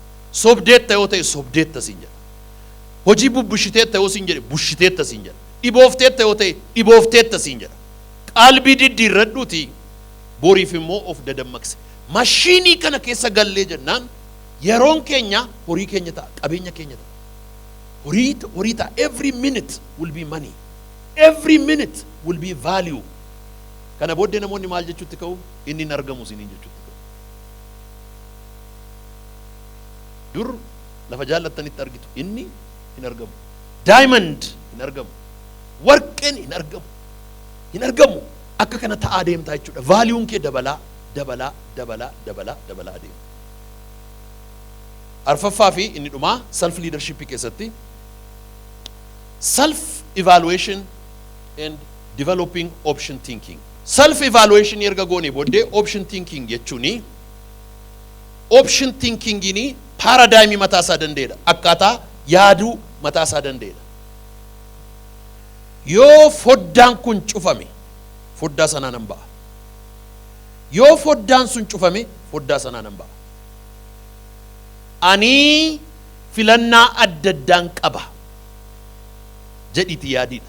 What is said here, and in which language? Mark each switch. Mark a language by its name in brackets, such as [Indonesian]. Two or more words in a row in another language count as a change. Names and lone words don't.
[Oromo] Sobdeetta yoo ta'e sobdeetta siin jedha. Hojii bubbishiteetta yoo siin jedhe bushiteetta siin jedha. Dhiboofteetta yoo ta'e dhiboofteetta siin jedha. Qalbii diddiirradhuuti boriif immoo of dadammaqse. Mashiinii kana keessa gallee jennaan yeroon keenya horii keenya ta'a, qabeenya keenya ta'a. Horii ta'a. [English] Every minute will be money. Every minute will be value. [Oromo] Kana booddee namoonni maal jechuutti ka'u? Inni hin argamu isiniin jechuutti ka'u. Dur lafa jaallattanitti argitu inni hin argamu. Diamond hin argamu. Warqeen hin argamu. Hin argamu. Akka kana ta'aa deemtaa jechuudha. Vaaliyuun kee dabalaa adeema. Arfaffaa fi inni dhumaa [English] self leadership keessatti self evaluation and developing option thinking. Self evaluation [Oromo] erga goone booddee [English] option thinking [Oromo] jechuuni [English] option thinking [Oromo] ini paradigm mataa isaa danda'edha. Akkaataa yaaduu mataa isaa danda'edha. Yoo foddaan kun cufame foddaa sanaan hin ba'a. Yoo foddaan sun cufame foddaa sanaan hin ba'a. Ani filannaa adda addaan qaba jedhiti yaadiidha.